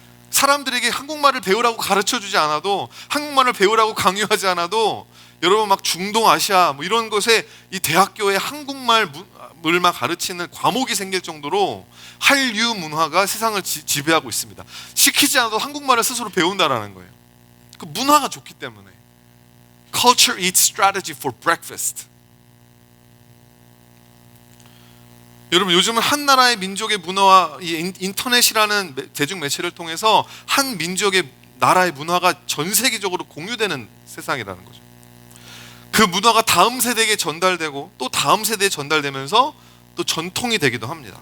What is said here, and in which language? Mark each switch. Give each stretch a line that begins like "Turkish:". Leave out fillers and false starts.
Korean: 사람들에게 한국말을 배우라고 가르쳐주지 않아도, 한국말을 배우라고 강요하지 않아도, 여러분 막 중동 아시아 뭐 이런 곳에 이 대학교에 한국말을 막 가르치는 과목이 생길 정도로 한류 문화가 세상을 지배하고 있습니다. 시키지 않아도 한국말을 스스로 배운다라는 거예요. 그 문화가 좋기 때문에.
English: Culture eats strategy for breakfast.
Korean: 여러분, 요즘은 한 나라의 민족의 문화와 이 인터넷이라는 대중매체를 통해서 한 민족의 나라의 문화가 전 세계적으로 공유되는 세상이라는 거죠. 그 문화가 다음 세대에게 전달되고 또 다음 세대에 전달되면서 또 전통이 되기도 합니다.